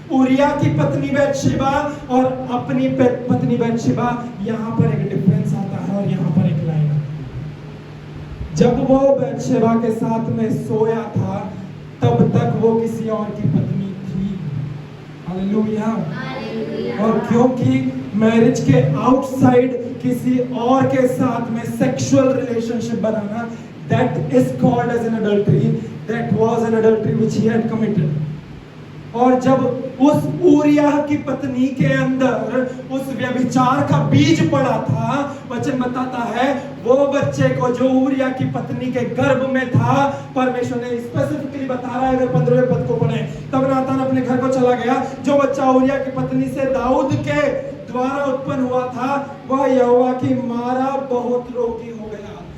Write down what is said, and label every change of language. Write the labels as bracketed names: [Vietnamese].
[Hindi] Uriah की पत्नी बैतशेबा और अपनी पत्नी बैतशेबा, यहां पर एक डिफरेंस आता है और यहां पर एक लाइन आता है। जब वो बैतशेबा के साथ में सोया था, तब तक वो किसी और की पत्नी थी। हालेलुया। और क्योंकि मैरिज के आउटसाइड किसी और के साथ में sexual relationship banana, [English] that is called as an adultery, that was an adultery which he had committed. [Hindi] और जब उस उरिय्याह की पत्नी के अंदर उस व्यभिचार का बीज पड़ा था, वचन बताता है, वो बच्चे को जो उरिय्याह की पत्नी के गर्भ में था, परमेश्वर ने स्पेसिफिकली बता रहा है, अगर 15वें पद को पढ़े, तब नातान अपने घर को चला गया, जो बच्चा उरिय्याह की पत्नी से दाऊद के द्वारा उत्पन्न हुआ था, वह यहोवा की मारा बहुत रोगी हो गया।